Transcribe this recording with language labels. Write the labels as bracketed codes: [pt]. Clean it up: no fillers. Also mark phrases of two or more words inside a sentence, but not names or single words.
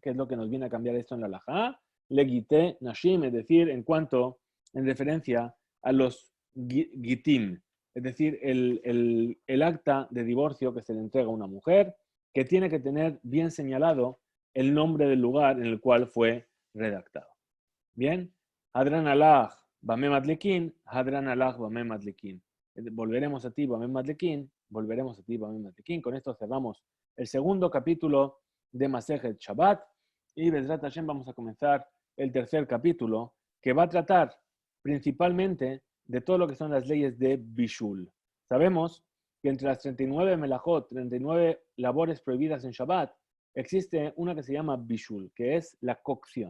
[es] ¿Qué es lo que nos viene a cambiar esto en la halajá? [he] לגיטי נשים, [es] es decir, en referencia a los gitim, es decir, el acta de divorcio que se le entrega a una mujer, que tiene que tener bien señalado el nombre del lugar en el cual fue redactado. Bien, [arc] הדרן עלך, במה מדליקין, הדרן עלך, במה מדליקין. [es] Volveremos a ti, Bamem Adlekin, volveremos a ti, Bamem Adlekin. Con esto cerramos el segundo capítulo de Masejet Shabbat y [he] בעזרת השם [es] vamos a comenzar el tercer capítulo que va a tratar principalmente de todo lo que son las leyes de Bishul. Sabemos que entre las 39 melajot, 39 labores prohibidas en Shabbat, existe una que se llama Bishul, que es la cocción.